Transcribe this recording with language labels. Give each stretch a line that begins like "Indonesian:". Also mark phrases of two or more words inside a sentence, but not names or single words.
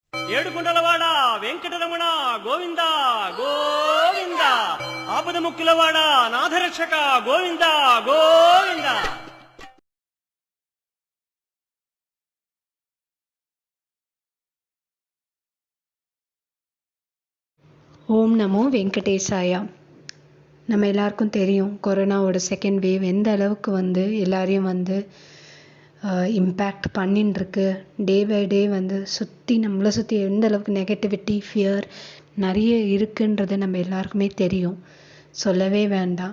Telugu: ఏడుకొండలవాడ వెంకటరమణ గోవింద గోవింద ఆపద ముక్కులవాడ నాథరక్షక గోవింద గోవింద.
Sanskrit: ॐ नमो वेङ्कटेशाय.
Tamil: நம்ம எல்லாருக்கும் தெரியும் கொரோனாவோட
English: second wave
Tamil: எந்த அளவுக்கு எல்லாரையும் இம்பேக்ட் பண்ணின்னு
English: day by day
Tamil: நம்மளை சுற்றி எந்த அளவுக்கு
English: negativity fear
Tamil: நிறைய இருக்குன்றது நம்ம எல்லாருக்குமே தெரியும், சொல்லவே வேண்டாம்.